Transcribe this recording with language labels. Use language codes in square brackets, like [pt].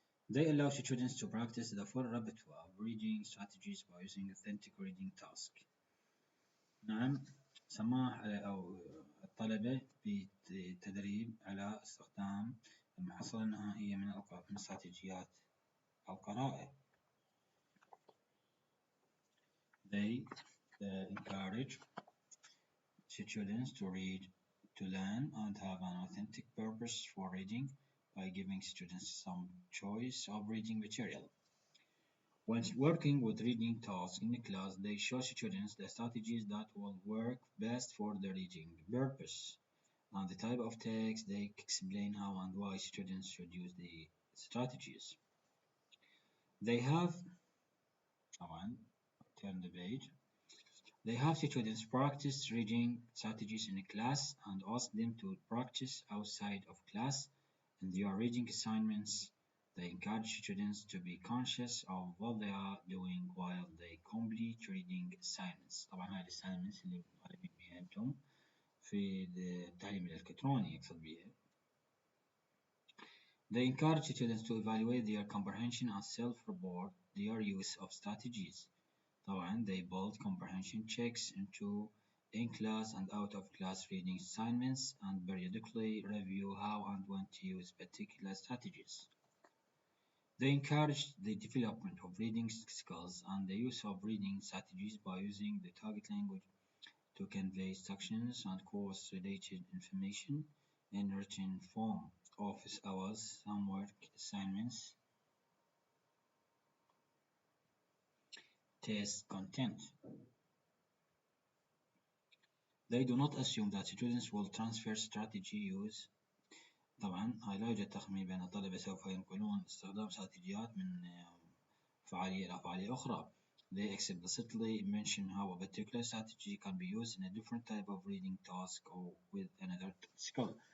[en] They allow students to practice the full repertoire of reading strategies by using authentic reading tasks. [ar] سماح أو الطلبة بالتدريب على استخدام المحصلة النهائية من استراتيجيات القراءة. [en] They encourage students to read, to learn and have an authentic purpose for reading by giving students some choice of reading material. When working with reading tasks in the class, they show students the strategies that will work best for the reading purpose and the type of text. They explain how and why students should use the strategies. They have, [ar] طبعا, [en] turn the page. They have students practice reading strategies in class and ask them to practice outside of class in their reading assignments. They encourage students to be conscious of what they are doing while they complete reading assignments. [ar] طبعا هاي assignments اللي مطالبين بها أنتم في التعليم الإلكتروني يقصد بها. [en] They encourage students to evaluate their comprehension and self-report their use of strategies. [ar] طبعا [en] they build comprehension checks into in-class and out-of-class reading assignments and periodically review how and when to use particular strategies. They encourage the development of reading skills and the use of reading strategies by using the target language to convey instructions and course-related information in written form. Office hours, homework assignments, test content. They do not assume that students will transfer strategy use. [ar] طبعا هاي لا يوجد تخمين بأن الطلبة سوف ينقلون استخدام استراتيجيات من فعالية إلى فعالية أخرى. [en] They explicitly mention how a particular strategy can be used in a different type of reading task or with another skill.